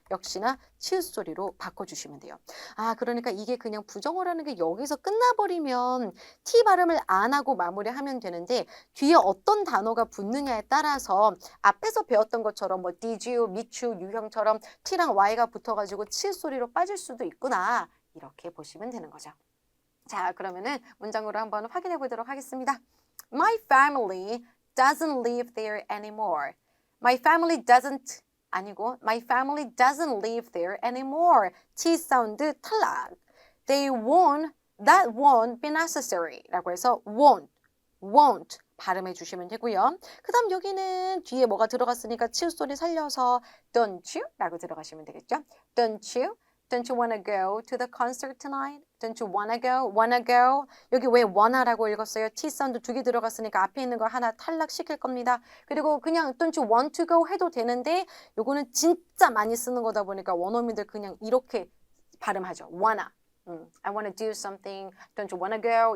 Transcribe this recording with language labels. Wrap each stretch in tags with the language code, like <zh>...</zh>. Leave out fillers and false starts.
<ko>역시나 치읓 소리로 바꿔주시면 돼요. 아, 그러니까 이게 그냥 부정어라는 게 여기서 끝나버리면 T 발음을 안 하고 마무리하면 되는데 뒤에 어떤 단어가 붙느냐에 따라서 앞에서 배웠던 것처럼 뭐</ko> <en>did you, meet you,</en> <ko>유형처럼 T랑 Y가 붙어가지고 치읓 소리로 빠질 수도 있구나. 이렇게 보시면 되는 거죠. 자, 그러면은 문장으로 한번 확인해 보도록 하겠습니다.</ko> <en>My family doesn't live there anymore. My family doesn't</en> <ko>아니고</ko> <en>My family doesn't live there anymore.</en> <ko>T 사운드 탈락.</ko> <en>They won't, that won't be necessary</en> <ko>라고 해서</ko> <en>won't</en> <ko>발음해 주시면 되고요. 그 다음 여기는 뒤에 뭐가 들어갔으니까 치읓 소리 살려서</ko> <en>don't you?</en> <ko>라고 들어가시면 되겠죠.</ko> <en>Don't you? Don't you wanna go to the concert tonight? Don't you wanna go? Wanna go?</en> <ko>여기 왜 wanna라고 읽었어요? T 사운드 2개 들어갔으니까 앞에 있는 거 하나 탈락시킬 겁니다. 그리고 그냥</ko> <en>don't you want to go</en> <ko>해도 되는데 요거는 진짜 많이 쓰는 거다 보니까 원어민들 그냥 이렇게 발음하죠.</ko> <en>wanna. I wanna do something. Don't you wanna go?</en>